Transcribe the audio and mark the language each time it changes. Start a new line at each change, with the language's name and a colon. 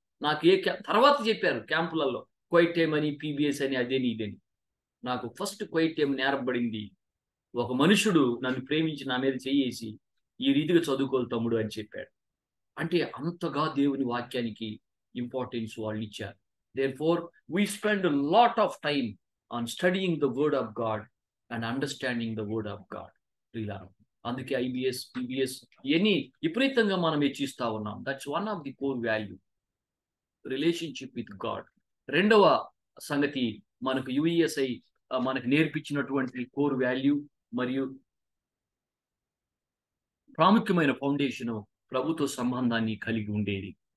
Telugu: నాకు తర్వాత చెప్పారు క్యాంపులలో క్వైట్ టైం అని, PBS అని, అదేని ఇదేని. నాకు ఫస్ట్ క్వైట్ టైం నేర్పబడింది ఒక మనుషుడు నన్ను ప్రేమించి నా మీద చేయేసి ఈ రీతిగా చదువుకోవాలి తమ్ముడు అని చెప్పాడు. అంటే అంతగా దేవుని వాక్యానికి ఇంపార్టెన్స్ వాళ్ళు ఇచ్చారు.
English: Therefore, we spend a lot of time on studying the word of God and understanding the word of God.
Telugu: అందుకే IBS, PBS ఇవన్నీ విపరీతంగా మనం హెచ్చిస్తూ ఉన్నాం.
English: That's one of the core value. Relationship with God.
Telugu: రెండవ సంగతి మనకు యుఎస్ఐ మనకు నేర్పించినటువంటి core value మరియు ప్రాముఖ్యమైన ఫౌండేషన్ ప్రభుత్వ సంబంధాన్ని కలిగి ఉండేది.